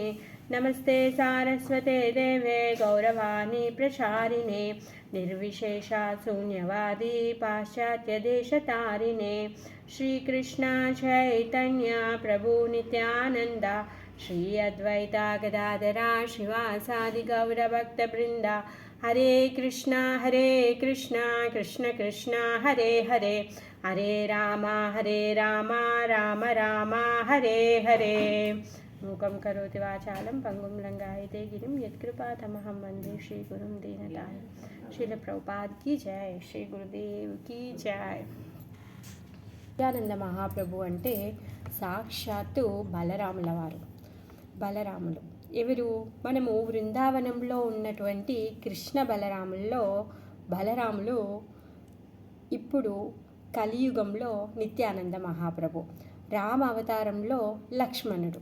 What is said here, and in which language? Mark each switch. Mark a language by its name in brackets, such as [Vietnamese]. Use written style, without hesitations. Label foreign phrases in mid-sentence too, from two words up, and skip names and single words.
[Sanskrit] नमस्ते सारस्वते देवे गौरवाणी प्रचारिणे निर्विशेषा शून्यवादी पाश्चात्यदेशतारिणे। श्रीकृष्ण चैतन्य प्रभु नित्यानन्द श्री अद्वैता गदाधरा शिवासादि गौरभक्तवृन्दा। हरे कृष्णा कृष्ण कृष्ण हरे हरे हरे राम राम राम हरे हरे। मूकं करोति वाचालं पंगुं लंघयते गिरिं यत्कृपातमहं वन्दे श्रीगुरुं दीनतारिणं। [Hindi] श्रील प्रभुपाद की जय, श्री गुरुदेव की जय। [Telugu] నిత్యానంద మహాప్రభు అంటే సాక్షాత్తు బలరాముల వారు. బలరాములు ఎవరు? మనము బృందావనంలో ఉన్నటువంటి కృష్ణ బలరాముల్లో బలరాములు ఇప్పుడు కలియుగంలో నిత్యానంద మహాప్రభు, రామ అవతారంలో లక్ష్మణుడు.